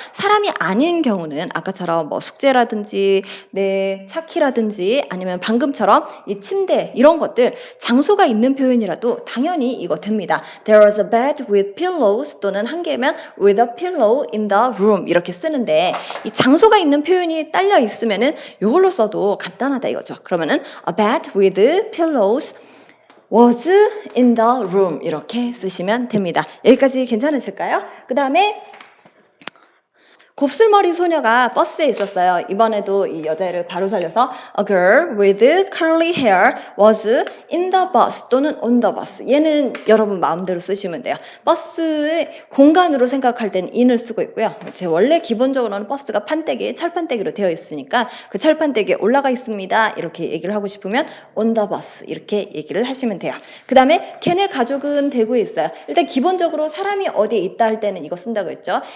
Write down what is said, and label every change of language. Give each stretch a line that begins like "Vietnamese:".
Korean: 사람이 아닌 경우는 아까처럼 뭐 숙제라든지 내 차키라든지 아니면 방금처럼 이 침대 이런 것들 장소가 있는 표현이라도 당연히 이거 됩니다.
English: There was a bed with pillows
Korean: 또는 한 개면
English: with a pillow in the room
Korean: 이렇게 쓰는데 이 장소가 있는 표현이 딸려 있으면은 이걸로 써도 간단하다 이거죠. 그러면은
English: a bed with pillows was in the room
Korean: 이렇게 쓰시면 됩니다. 여기까지 괜찮으실까요? 그 다음에 곱슬머리 소녀가 버스에 있었어요. 이번에도 이 여자를 바로 살려서
English: a girl with curly hair was in the bus
Korean: 또는
English: on the bus.
Korean: 얘는 여러분 마음대로 쓰시면 돼요. 버스의 공간으로 생각할 땐 in을 쓰고 있고요. 제 원래 기본적으로는 버스가 철판대기로 되어 있으니까 그 철판대기에 올라가 있습니다. 이렇게 얘기를 하고 싶으면
English: on the bus
Korean: 이렇게 얘기를 하시면 돼요. 그 다음에 걔네 가족은 대구에 있어요. 일단 기본적으로 사람이 어디에 있다 할 때는 이거 쓴다고 했죠.